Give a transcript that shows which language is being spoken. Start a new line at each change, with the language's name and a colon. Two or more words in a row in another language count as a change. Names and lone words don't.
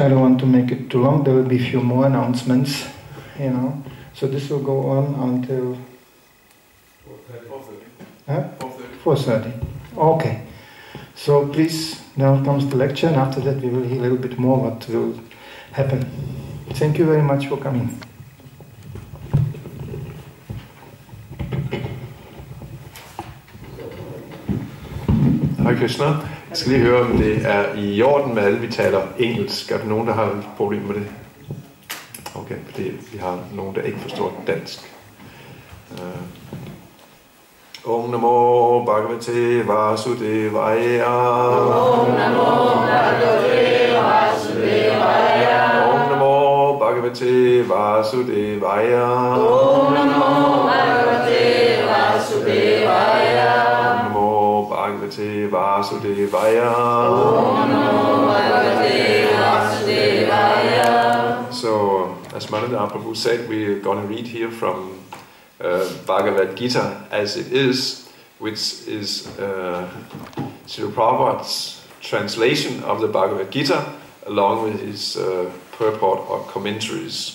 English: I don't want to make it too long. There will be a few more announcements, So this will go on until 4:30. Okay. So please, now comes the lecture, and after that we will hear a little bit more what will happen. Thank you very much for coming.
Danish: Hej Krishna. Jeg skal lige høre, om det er i orden med alle, vi taler engelsk. Er der nogen, der har et problem med det? Okay, fordi vi har nogen, der ikke forstår dansk.
Sanskrit: Om Namo Bhagavate Vasudevaya. Om Namo Bhagavate Vasudevaya. Om Namo Bhagavate Vasudevaya. Om Namo Bhagavate Vasudevaya. Om Namo Bhagavate Vasudevaya. Om Namo Bhagavate Vasudevaya.
English: So, as Lalitanatha Prabhu said, we're going to read here from Bhagavad Gita as it is, which is Srila Prabhupada's translation of the Bhagavad Gita along with his purport or commentaries.